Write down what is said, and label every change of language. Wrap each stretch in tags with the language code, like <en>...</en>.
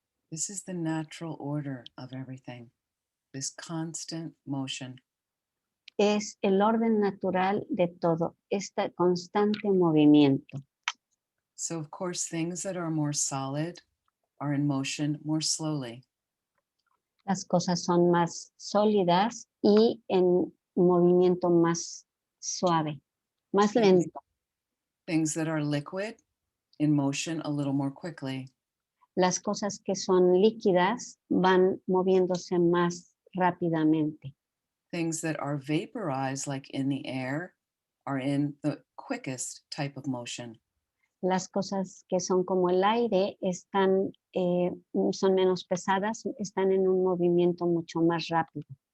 <en>This is the natural order of everything, this constant motion.</en> <es>Es el orden natural de todo, este constante movimiento.</es> <en>So of course, things that are more solid are in motion more slowly.</en> <es>Las cosas son más sólidas y en movimiento más suave, más lento.</es> <en>Things that are liquid in motion a little more quickly.</en> <es>Las cosas que son líquidas van moviéndose más rápidamente.</es> <en>Things that are vaporized, like in the air, are in the quickest type of motion.</en> <es>Las cosas que son como el aire están, son menos pesadas, están en un movimiento mucho más rápido.</es>